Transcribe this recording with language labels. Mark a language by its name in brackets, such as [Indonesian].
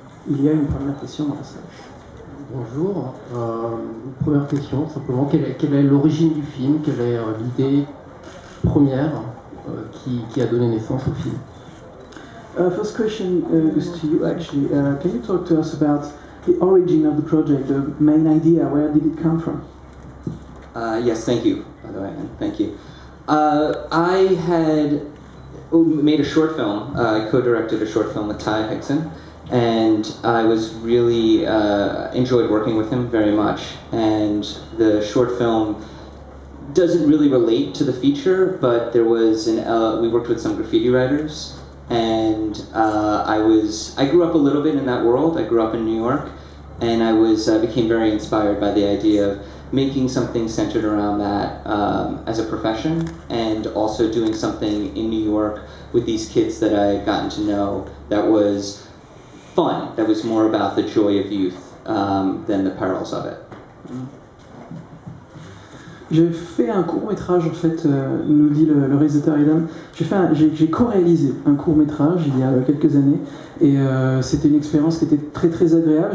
[French] Il y a une première question dans la salle. Bonjour. Première question, simplement, quelle est l'origine du film? Quelle est l'idée première qui a donné naissance au film? [English] First question is to you actually. Can you talk to us about the origin of the project, the main idea? Where did it come from? Yes, thank you, by the way, and thank you. I had made a short film. I co-directed a short film with Ty Hickson, and I was really enjoyed working with him very much. And the short film doesn't really relate to the feature, but there was we worked with some graffiti writers. And I grew up a little bit in that world. I grew up in New York, and I became very inspired by the idea of making something centered around that as a profession, and also doing something in New York with these kids that I had gotten to know that was fun, that was more about the joy of youth than the perils of it. [French] J'ai fait un court-métrage, en fait, nous dit le réalisateur Adam. J'ai co-réalisé un court-métrage il y a quelques années, et c'était une expérience qui était très très agréable.